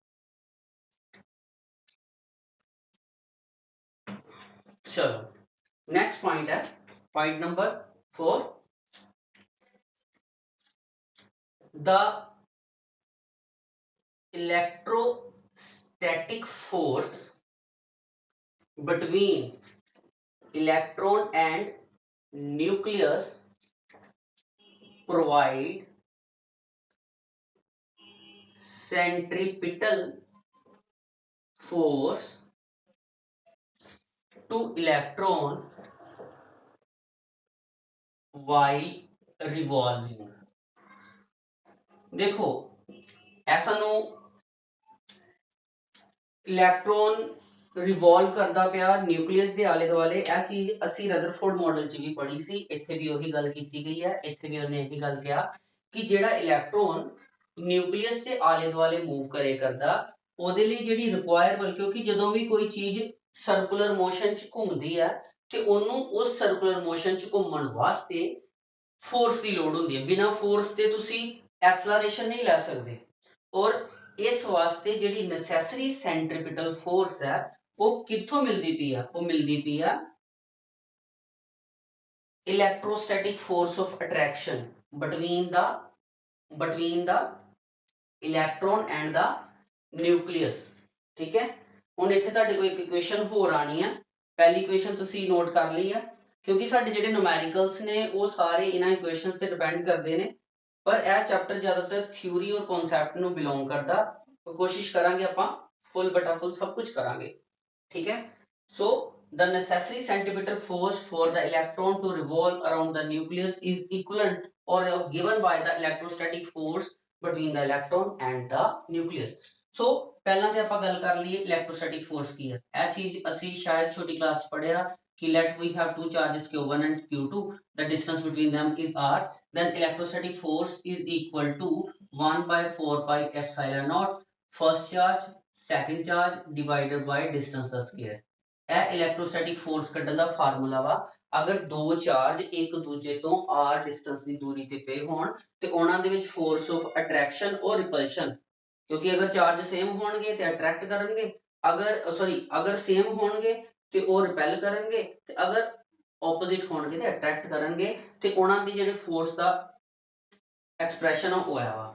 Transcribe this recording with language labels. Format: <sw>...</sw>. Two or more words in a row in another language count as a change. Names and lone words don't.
<en>चलो next point है point number 4, the electrostatic force between electron and nucleus provide centripetal force to electron while revolving।</en> <pa>ਦੇਖੋ ਐਸਾ ਨੋ</pa> <en>electron revolve</en> <pa>ਕਰਤਾ ਪਾਇਆ ਨਿਊਕਲੀਅਸ ਕੇ ਆਲੇ ਦੁਆਲੇ। ਇਹ ਚੀਜ਼ ਅਸੀਂ ਰਦਰਫੋਰਡ ਮਾਡਲ 'ਚ ਵੀ ਪੜ੍ਹੀ ਸੀ, ਇੱਥੇ ਵੀ ਉਹੀ ਗੱਲ ਕੀ ਗਈ ਹੈ। ਇੱਥੇ ਵੀ ਉਨ੍ਹਾਂ ਇਹੀ ਗੱਲ ਕਹਾ ਕਿ ਜਿਹੜਾ</pa> <en>electron nucleus</en> <pa>ਕੇ ਆਲੇ ਦੁਆਲੇ ਮੂਵ ਕਰੇ ਕਰਤਾ ਓਦੇ ਲਈ ਜਿਹੜੀ ਰਿਕੁਆਇਰ, ਕਿਉਂਕਿ ਜਦੋਂ ਵੀ ਕੋਈ ਚੀਜ਼</pa> <en>circular motion</en> <pa>'ਚ ਘੁੰਮਦੀ ਹੈ ਤੇ ਉਹਨੂੰ ਉਸ</pa> <en>circular motion</en> <pa>'ਚ ਘੁੰਮਣ ਵਾਸਤੇ ਫੋਰਸ ਦੀ ਲੋੜ ਹੁੰਦੀ ਹੈ। ਬਿਨਾਂ ਫੋਰਸ ਤੇ ਤੁਸੀਂ ਐਸਲਰੇਸ਼ਨ ਨਹੀਂ ਲੈ ਸਕਦੇ। ਔਰ ਇਸ ਵਾਸਤੇ ਜਿਹੜੀ</pa> <en>necessary centripetal force</en> <pa>ਹੈ ਉਹ ਕਿੱਥੋਂ ਮਿਲਦੀ ਪਈ ਆ? ਉਹ ਮਿਲਦੀ ਪਈ ਆ</pa> <en>electrostatic force of attraction between the electron and the nucleus।</en> <hi>ठीक है,</hi> <pa>ਹੁਣ ਇੱਥੇ ਤੁਹਾਡੇ ਕੋਲ ਇੱਕ ਇਕੁਏਸ਼ਨ ਹੋਰ ਆਣੀ ਹੈ। ਪਹਿਲੀ ਇਕੁਏਸ਼ਨ ਤੁਸੀਂ ਨੋਟ ਕਰ ਲਈ ਹੈ, ਕਿਉਂਕਿ ਸਾਡੇ ਜਿਹੜੇ ਨੂਮੈਰੀਕਲਸ ਨੇ ਉਹ ਸਾਰੇ ਇਹਨਾਂ ਇਕੁਏਸ਼ਨਸ ਤੇ ਡਿਪੈਂਡ ਕਰਦੇ ਨੇ, ਪਰ ਇਹ ਚੈਪਟਰ ਜ਼ਿਆਦਾਤਰ ਥਿਊਰੀ ਔਰ ਕਨਸੈਪਟ ਨੂੰ ਬਿਲੋਂਗ ਕਰਦਾ। ਕੋਸ਼ਿਸ਼ ਕਰਾਂਗੇ ਆਪਾਂ ਫੁੱਲ ਬਟਾ ਫੁੱਲ ਸਭ ਕੁਝ ਕਰਾਂਗੇ।</pa> <hi>ठीक है,</hi> <en>so the necessary centripetal force for the electron to revolve around the nucleus is equivalent or given by the electrostatic force between the electron and the nucleus।</en> <pa>so ਪਹਿਲਾਂ ਤੇ ਆਪਾਂ ਗੱਲ ਕਰ ਲਈਏ</pa> <en>electrostatic force</en> <pa>ਕੀ ਹੈ। ਇਹ ਚੀਜ਼ ਅਸੀਂ ਸ਼ਾਇਦ ਛੋਟੀ ਕਲਾਸ 'ਚ ਪੜਿਆ ਕਿ</pa> <en>let we have two charges q1 and q2, the distance between them is r, then electrostatic force is equal to 1 by 4 pi epsilon naught first charge second charge divided by distance ਦਾ square।</en> <pa>ਇਹ</pa> <en>electrostatic force</en> <pa>ਕੱਢਣ ਦਾ ਫਾਰਮੂਲਾ ਵਾ। ਅਗਰ ਦੋ ਚਾਰਜ ਇੱਕ ਦੂਜੇ ਤੋਂ r ਡਿਸਟੈਂਸ ਦੀ ਦੂਰੀ ਤੇ ਪਏ ਹੋਣ ਤੇ ਉਹਨਾਂ ਦੇ ਵਿੱਚ</pa> <en>force of attraction</en> <pa>ਔਰ ਰਿਪਲਸ਼ਨ, ਕਿਉਂਕਿ ਅਗਰ</pa> <en>charge same</en> <pa>ਹੋਣਗੇ ਤੇ ਅਟਰੈਕਟ ਕਰਨਗੇ, ਅਗਰ ਸੇਮ ਹੋਣਗੇ ਤੇ ਉਹ ਰਿਪੈਲ ਕਰਨਗੇ, ਤੇ ਅਗਰ ਆਪੋਜ਼ਿਟ ਹੋਣਗੇ ਤੇ ਅਟਰੈਕਟ ਕਰਨਗੇ, ਤੇ ਉਹਨਾਂ ਦੀ ਜਿਹੜੇ ਫੋਰਸ ਦਾ ਐਕਸਪ੍ਰੈਸ਼ਨ ਉਹ ਆਇਆ ਵਾ।</pa>